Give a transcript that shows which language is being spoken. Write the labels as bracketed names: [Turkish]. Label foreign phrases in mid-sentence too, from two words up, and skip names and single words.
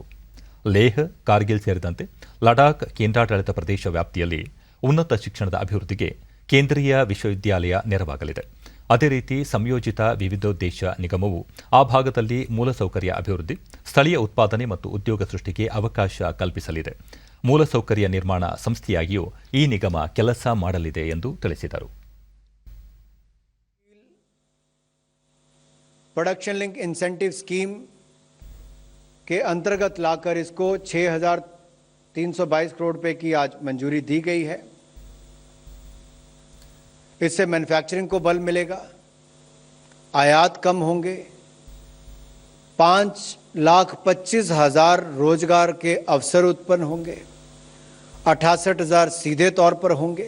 [Kannada] ಲೇಹ್, ಕಾರ್ಗಿಲ್ ಸೇರಿದಂತೆ ಲಡಾಖ್ ಕೇಂದ್ರಾಡಳಿತ ಪ್ರದೇಶ ವ್ಯಾಪ್ತಿಯಲ್ಲಿ ಉನ್ನತ ಶಿಕ್ಷಣದ ಅಭಿವೃದ್ಧಿಗೆ ಕೇಂದ್ರೀಯ ವಿಶ್ವವಿದ್ಯಾಲಯ ನೆರವಾಗಲಿದೆ. ಅದೇ ರೀತಿ ಸಂಯೋಜಿತ ವಿವಿಧೋದ್ದೇಶ ನಿಗಮವು ಆ ಭಾಗದಲ್ಲಿ ಮೂಲಸೌಕರ್ಯ ಅಭಿವೃದ್ಧಿ, ಸ್ಥಳೀಯ ಉತ್ಪಾದನೆ ಮತ್ತು ಉದ್ಯೋಗ ಸೃಷ್ಟಿಗೆ ಅವಕಾಶ ಕಲ್ಪಿಸಲಿದೆ. ಮೂಲಸೌಕರ್ಯ ನಿರ್ಮಾಣ ಸಂಸ್ಥೆಯಾಗಿಯೂ ಈ ನಿಗಮ ಕೆಲಸ ಮಾಡಲಿದೆ ಎಂದು ತಿಳಿಸಿದರು. [English] production link incentive scheme [Hindi] के अंतर्गत लाकर इसको 6,322 करोड़ रुपए की आज मंजूरी दी गई है. इससे मैन्युफैक्चरिंग को बल मिलेगा, आयात कम होंगे, 5,25,000 रोजगार के अवसर उत्पन्न होंगे, 68,000 सीधे तौर पर होंगे.